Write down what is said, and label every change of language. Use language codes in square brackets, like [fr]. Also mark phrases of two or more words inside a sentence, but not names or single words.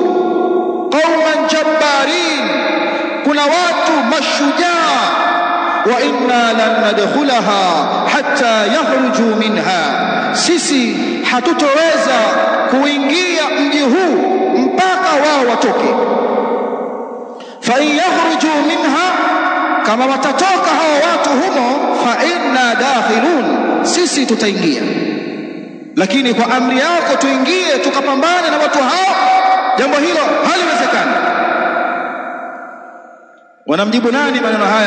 [ar] قوما جبارين, [sw] kuna watu mashujaa. [ar] وإنا لن ندخلها حتى يخرجوا منها, [sw] sisi hatutoweza kuingia mji huu mpaka wao watoke. [ar] فإن يخرجوا منها, [sw] kama watatoka hao watu humo, [ar] فإنا داخلون, [sw] sisi tutaingia. Lakini kwa amri yako tuingie tukapambane na watu hao, jambo hilo haliwezekani. Wanamjibu nani maneno haya?